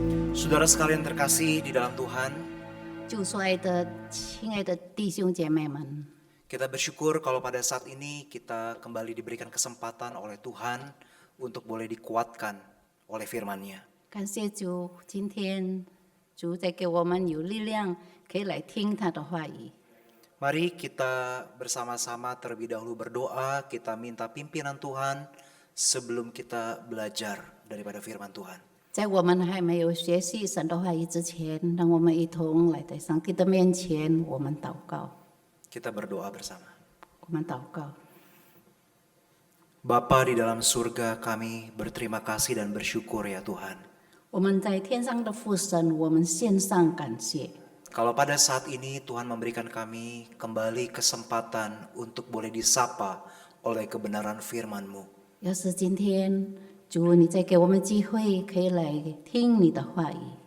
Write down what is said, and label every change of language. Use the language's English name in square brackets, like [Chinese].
[Indonesian] Saudara sekalian terkasih di dalam Tuhan, [Chinese] 主所爱的亲爱的弟兄姐妹们， [Indonesian] Kita bersyukur kalau pada saat ini kita kembali diberikan kesempatan oleh Tuhan untuk boleh dikuatkan oleh firman-Nya. [Chinese] 感谢主，今天主在给我们有力量，可以来听他的话语。 [Indonesian] Mari kita bersama-sama terlebih dahulu berdoa, kita minta pimpinan Tuhan sebelum kita belajar daripada firman Tuhan. [Chinese] 在我们还没有学习神的话语之前，让我们一同来在上帝的面前，我们祷告， [Indonesian] Kita berdoa bersama. [Chinese] 我们祷告。 [Indonesian] Bapa di dalam surga, kami berterima kasih dan bersyukur ya Tuhan. [Chinese] 我们在天上的父神，我们献上感谢。 [Indonesian] Kalau pada saat ini Tuhan memberikan kami kembali kesempatan untuk boleh disapa oleh kebenaran firman-Mu. [Chinese] 要是今天主你再给我们机会，可以来听你的话语。